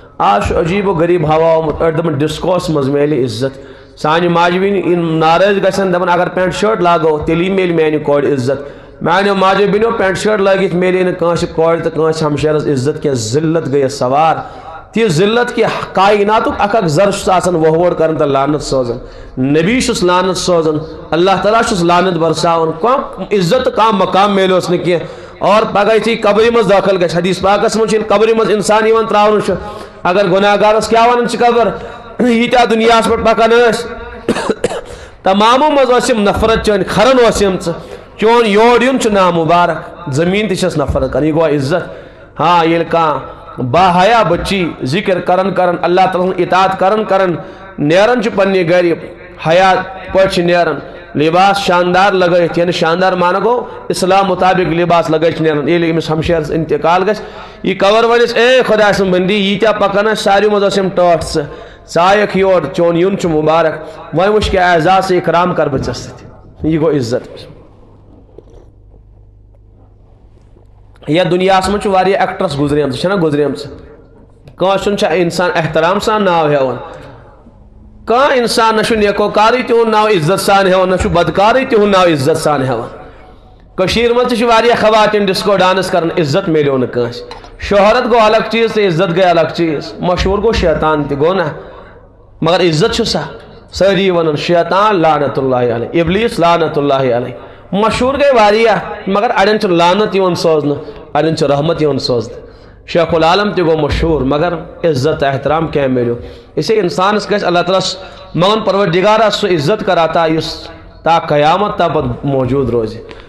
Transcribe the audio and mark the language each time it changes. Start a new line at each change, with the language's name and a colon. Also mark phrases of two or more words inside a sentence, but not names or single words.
Kashmiri: آج عجیب و غریب ہوا آمت دپان ڈسکوس مز میلہِ عزت سانہِ ماجبین ناراض گژھن دپان اگر پینٹ شرٹ لاگو تیلی میلہِ میانہِ کورِ عزت میانیو ماجو بینو پینٹ شرٹ لگت میلے نہ کانٛسہِ کورِ تہٕ کانٛسہِ ہمشیرس عزت کی ذلت گئی سوار تی ذلت کی کائنات اک زر وہوڑ کرن تہٕ لعنت سوزن نبی چھُس لعنت سوزن اللہ تعالیٰ چھُس لعنت برساون کانٛہہ عزت کانٛہہ مقام میلیوس نہٕ کینٛہہ اور پگہ یُتھُے قبرِ منٛز دٲخل گژھِ حدیث پاکس منٛز چھُ قبرِ منٛز انسان یِوان ترٛاونہٕ چھُ اگر گۄناہ گارس کیٛاہ ونان چھِ قبر ییٖتیاہ دُنیاہس پٮ۪ٹھ پکان ٲسۍ تمامو منٛز ٲس یِم نفرت چٲنۍ کھرن اوس یِم ژٕ چون یور یُن چھُ نامُبارک زمیٖن تہِ چھس نفرت کران یہِ گوٚو عزت ہاں ییٚلہِ کانٛہہ باحیا بچی ذکر کرن اللہ تعالیٰ اطاعت کرن نیرن چھُ پننہِ گرِ حیا پٲٹھۍ چھِ نیرن لباس شاندار لگٲیِتھ یعنی شاندار معنی گوٚو اسلام مطابق لباس لگٲیِتھ نیرن ییٚلہِ أمِس ہمشیرس انتقال گژھِ یہِ کور ونٮ۪س اے خۄداے سٕنٛز بندی ییٖتیاہ پکان ٲسۍ ساروی منٛز ٲس یِم ٹٲٹھ ژٕ آیکھ یور چون یُن چھُ مُبارک وۄنۍ وٕچھ کیٛاہ اعزاز اکرام کر بہٕ ژےٚ سۭتۍ یہِ گوٚو عزت یا دنیاہس منٛز چھُ واریاہ ایکٹرس گُزریمژٕ چھےٚ نہ گُزریمژٕ کٲنٛسہِ چھُ انسان احترام سان ناو ہٮ۪وان کانٛہہ انسان نہ چھُ نیکوکارٕے تِہُنٛد ناو عزت سان ہٮ۪وان نہ چھُ بدکارٕے تِہُنٛد ناو عزت سان ہٮ۪وان کٔشیٖرِ منٛز تہِ چھِ واریاہ خواتیٖن ڈسکو ڈانس کران عزت میلیو نہٕ کٲنٛسہِ شہرت گوٚو الگ چیٖز تہٕ عزت گٔے الگ چیٖز مشہوٗر گوٚو شیطان تہِ گوٚو نہ مگر عزت چھُ سا سٲری ونان شیطان
Arabic: لعنت اللہ علیہ
Kashmiri: ابلیس
Arabic: لعنت اللہ علیہ
Kashmiri: مشہوٗر گٔے واریاہ مگر اڑٮ۪ن چھُ لعنت یِوان سوزنہٕ اڑٮ۪ن چھُ رحمت یِوان سوزنہٕ شیخ العالم تہِ گوٚو مشہوٗر مگر عزت احترام کیٛاہ میلیو اسے انسانس گژھِ اللہ تعالیٰ مگن پروردگارا سُہ عزت کر عطا یُس تا قیامت تا پتہٕ موجوٗد روزِ